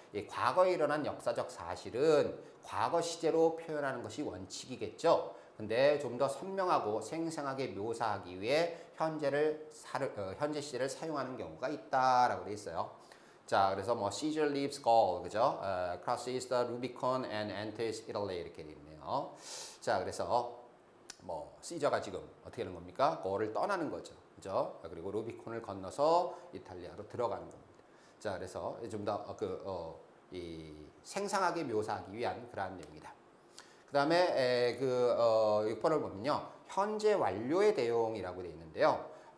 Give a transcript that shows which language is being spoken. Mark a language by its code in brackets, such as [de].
[ko] 이 과거에 일어난 역사적 사실은 과거 시제로 표현하는 것이 원칙이겠죠. 근데 좀 더 선명하고 생생하게 묘사하기 위해 현재 시제를 사용하는 경우가 있다라고 돼 있어요. 자, 그래서 뭐 [en] Caesar leaves Gaul, [ko] 그죠? [en] crosses the Rubicon and enters Italy [ko] 이렇게 돼 있네요. 자, 그래서 뭐 시저가 지금 어떻게 하는 겁니까? 거를 떠나는 거죠. 그죠? 그리고 루비콘을 건너서 이탈리아로 들어가는 겁니다. 자, 그래서 좀 더 생생하게 묘사하기 위한 그러한 내용이다. 그 다음에 6번을 보면요. 현재 완료의 대용이라고 되어 있는데요.